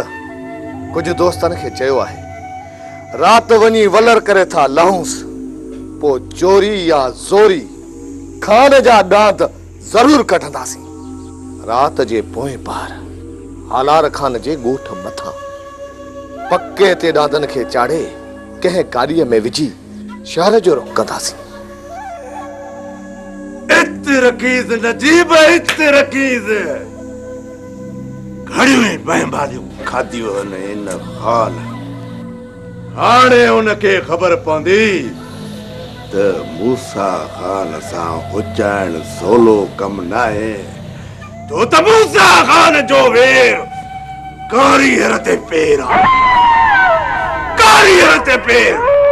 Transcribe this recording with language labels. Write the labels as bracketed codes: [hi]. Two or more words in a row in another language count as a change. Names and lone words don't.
[sd] कुझु दोस्तनि खे चयो आहे, राति वञी वलर करे था लहूंसि, पोइ चोरी या ज़ोरी खान जा ॾांद ज़रूर कढंदासीं। राति जे पोएं पार हालार खान जे ॻोठ मथां पके ते ॾांदनि खे चाढ़े कंहिं गाॾीअ में विझी शहर जो रुख़ कंदासीं। इत्ते रकीज़ नजीब, इत्ते रकीज़। घड़ियूं ई बहबादियूं खादियूं आहिनि इन ख़ान। हाणे उनखे ख़बर पवंदी त मूसा ख़ान सां उचाइण सवलो कमु न आहे। तो त मूसा ख़ान जो वेर कारीगर ते पेर आहे, कारीगर ते पेर।